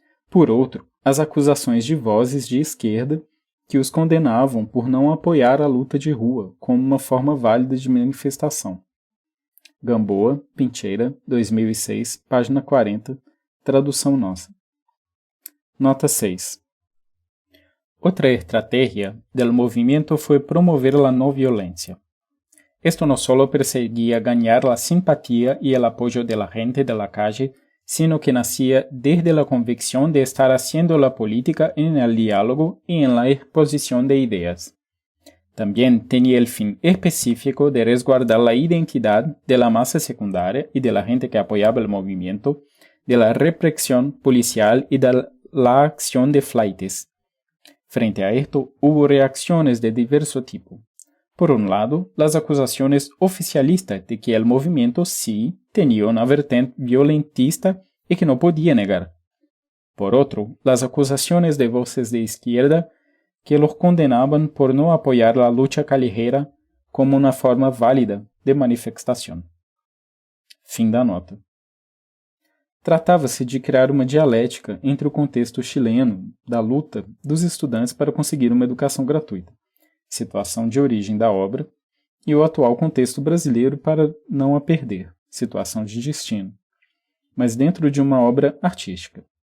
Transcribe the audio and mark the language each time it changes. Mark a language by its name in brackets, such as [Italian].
[Portuguese] Por outro, as acusações de vozes de esquerda que os condenavam por não apoiar a luta de rua como uma forma válida de manifestação. Gamboa, Pincheira, 2006, página 40, tradução nossa. Nota 6. [Spanish] Otra estrategia del movimiento fue promover la no violencia. Esto no solo perseguía ganar la simpatía y el apoyo de la gente de la calle, sino que nacía desde la convicción de estar haciendo la política en el diálogo y en la exposición de ideas. También tenía el fin específico de resguardar la identidad de la masa secundaria y de la gente que apoyaba el movimiento, de la represión policial y de la acción de flaites. Frente a esto, hubo reacciones de diverso tipo. Por un lado, las acusaciones oficialistas de que el movimiento sí tenía una vertiente violentista y que no podía negar. Por otro, las acusaciones de voces de izquierda que los condenaban por no apoyar la lucha callejera como una forma válida de manifestación. [Portuguese] Fim da nota. Tratava-se de criar uma dialética entre o contexto chileno da luta dos estudantes para conseguir uma educação gratuita, situação de origem da obra, e o atual contexto brasileiro para não a perder, situação de destino, mas dentro de uma obra artística.